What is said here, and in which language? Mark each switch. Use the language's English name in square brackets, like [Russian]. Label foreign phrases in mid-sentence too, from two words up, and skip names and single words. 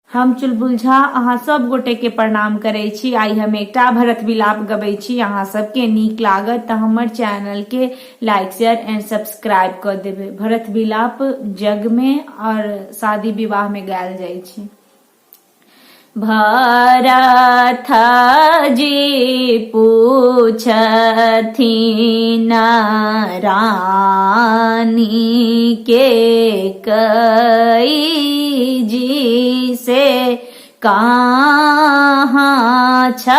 [Maithili] हम चुलबुल झा अहाँ सब गोटे के प्रणाम करे छी। आई हम एकटा भरत विलाप गबै छी। अहाँ सबके नीक लागत तऽ हमर चैनल के [English] like share and subscribe [Maithili] कर देबै। भरत विलाप जग में और शादी विवाह में गायल जाइ छै। भरत जी पूछथिन रानी के कई जी से कहाँ